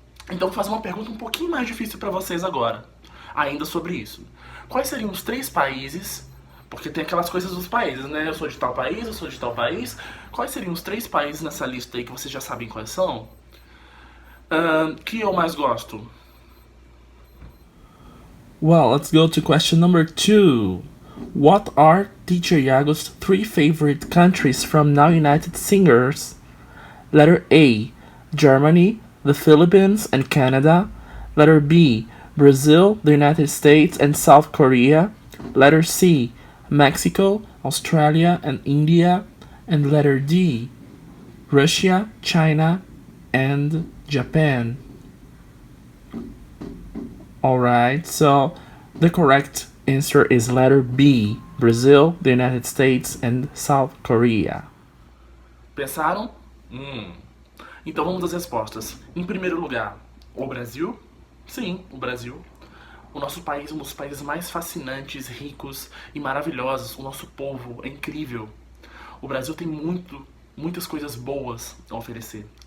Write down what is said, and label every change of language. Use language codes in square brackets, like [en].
[pt] Então vou fazer uma pergunta um pouquinho mais difícil para vocês agora, ainda sobre isso. Quais seriam os 3 países, porque tem aquelas coisas dos países, né? Eu sou de tal país, eu sou de tal país. Quais seriam os 3 países nessa lista aí que vocês já sabem quais são? Que eu mais gosto? [en] Well, let's go to question number 2. What are Teacher Iago's 3 favorite countries from Now United singers? Letter A, Germany, the Philippines, and Canada. Letter B, Brazil, the United States, and South Korea. Letter C, Mexico, Australia, and India. And letter D, Russia, China, and Japan. Alright, so the correct answer is letter B, Brazil, the United States, and South Korea. [pt] Pensaram? Então vamos às respostas. Em primeiro lugar, o Brasil? Sim, o Brasil. O nosso país é um dos países mais fascinantes, ricos e maravilhosos. O nosso povo é incrível. O Brasil tem muitas coisas boas a oferecer.